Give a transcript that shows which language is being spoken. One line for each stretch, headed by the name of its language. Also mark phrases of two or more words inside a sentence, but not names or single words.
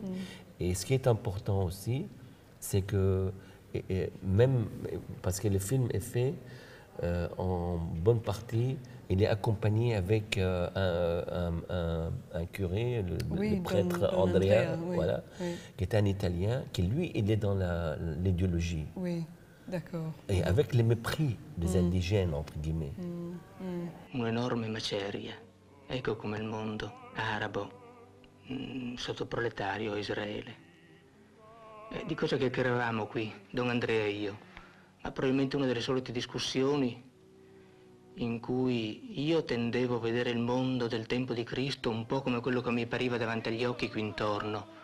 French: Et ce qui est important aussi, c'est que, même parce que le film est fait en bonne partie, il est accompagné avec un curé, le prêtre Don Andrea, Andrea, oui, voilà, oui. qui est un Italien, qui lui, il est dans l'idéologie. Oui, d'accord. Et avec le mépris des indigènes, entre guillemets.
Italian: Un'enorme maceria. Ecco come il mondo arabo, sottoproletario Israele. Di cosa chiacchieravamo qui, Don Andrea e io? Ma probabilmente una delle solite discussioni in cui io tendevo a vedere il mondo del tempo di Cristo un po' come quello che mi appariva davanti agli occhi qui intorno.